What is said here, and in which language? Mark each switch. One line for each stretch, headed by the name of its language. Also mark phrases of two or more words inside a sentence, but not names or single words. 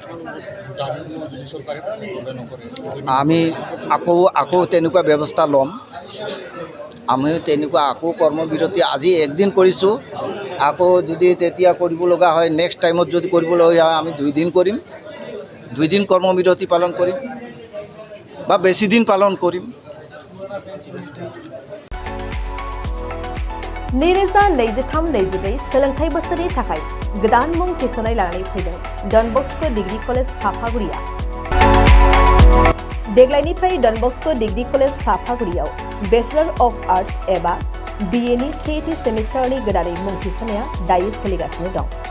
Assamese: আমি আকৌ তেনেকুৱা ব্যৱস্থা ল'ম। আমিও তেনেকুৱা আকৌ কৰ্মবিৰতি আজি একদিন কৰিছোঁ, আকৌ যদি তেতিয়া কৰিব লগা হয়,
English: next time
Assamese: যদি কৰিবলগীয়া হয় আমি 2 দিন কৰিম, 2 দিন কৰ্মবিৰতি পালন কৰিম বা বেছি দিন পালন কৰিম।
Bodo: नैरोजा 23-24 सोलोंथाइ बोसोरनि थाखाय गोदान मुं थिसननाय लानानै फैदों डन बस्क' डिग्री कलेज साफागुरिया। देग्लायनिफ्राय डन बस्क' डिग्री कलेज साफागुरियाव
English: Bachelor of Arts
Bodo: एबा BA नि सेथि सेमिस्टारनि गोदानै मुं थिसननाया दायो सोलिगासिनो दं।